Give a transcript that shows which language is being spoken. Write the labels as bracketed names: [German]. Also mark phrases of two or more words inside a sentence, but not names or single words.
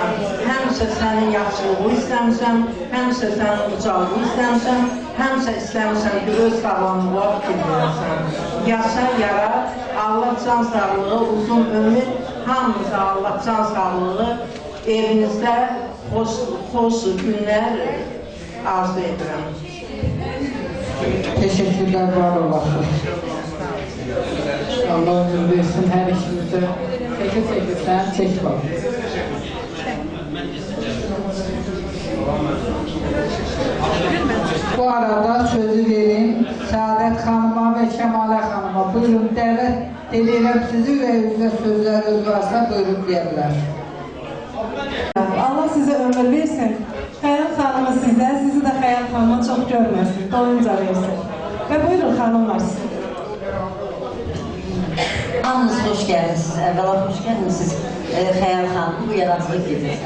[Azerbaijani] Həmsə sənin yaxşılığı istəmişəm, həmsə sənin ucalığı istəmişəm, həmsə istəmişəm ki, öz sağlamlığa fikir verəsən. Yaşa, yara, Allah can sağlığı, uzun ömür, hamımıza Allah can sağlığı, evinizdə xoş günlər arzu edirəm. [Turkish] Teşekkürler, var olasın. Allah ömür versin her işimizde. Çekil sen, çek bak. Bu arada sözü verin Saadet Hanım'a ve Şemale Hanım'a. [Azerbaijani] Buyurun, dəvət edirəm sizi ve üzrə sözləriniz varsa buyurun deyirlər. Allah sizə ömür versin. Xəyal xanımı sizə, sizi də Xəyal xanıma çox görməsin, doyunca versin. Və buyurun xanımlar sizə. Hamınız xoş gəlmişsiniz, əvvəla xoş gəlmişsiniz Xəyal xanım, bu yaradıcılıq gecəsinə.